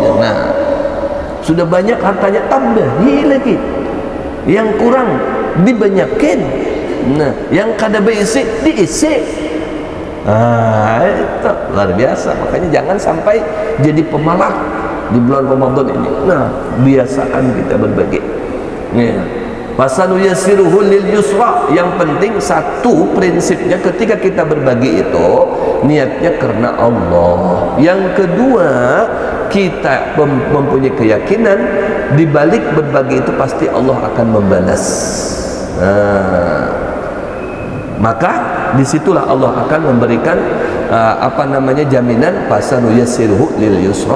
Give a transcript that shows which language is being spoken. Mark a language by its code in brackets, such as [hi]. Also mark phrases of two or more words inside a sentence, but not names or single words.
[id] Nah sudah banyak hartanya, tambahi lagi, yang kurang dibanyakin. [bjn] Nah yang kada berisi diisi. [id] Itu luar biasa. Makanya jangan sampai jadi pemalas di bulan Ramadan ini. Nah biasakan kita berbagi. [ar] فسنيسره لليسرى. [id] Yang penting satu prinsipnya ketika kita berbagi itu niatnya karena Allah. Yang kedua, kita mempunyai keyakinan di balik berbagi itu pasti Allah akan membalas. Maka disitulah Allah akan memberikan jaminan, [ar] فسنيسره لليسرى.